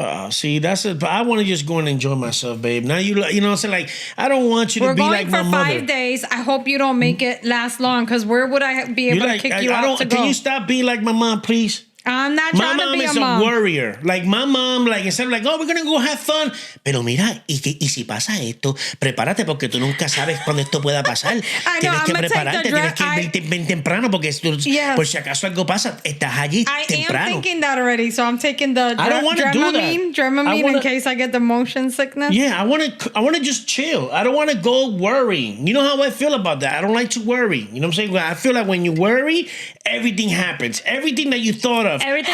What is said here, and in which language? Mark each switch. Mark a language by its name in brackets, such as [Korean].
[English] See, that's it. But I want to just go and enjoy myself, babe. Now you know what I'm saying? Like, I don't want you to be like my mother. We're going for 5 days. I hope you don't make it last long, because where would I be able to kick you out to go? Can you stop being like my mom, please? I'm not trying to be a mom. My mom is a warrior. Like, my mom, like, instead of like, oh, we're going to go have fun. [Spanish] Pero mira, y si pasa esto, prepárate porque tú nunca sabes cuándo esto pueda pasar. Tienes que prepararte, tienes que irte bien temprano porque por si acaso algo pasa, estás allí temprano. [English] I am thinking that already, so I'm taking the Dramamine in case I get the motion sickness. Yeah, I want to just chill. I don't want to go worrying. You know how I feel about that. I don't like to worry. You know what I'm saying? I feel like when you worry, everything happens. Everything that you thought of Everything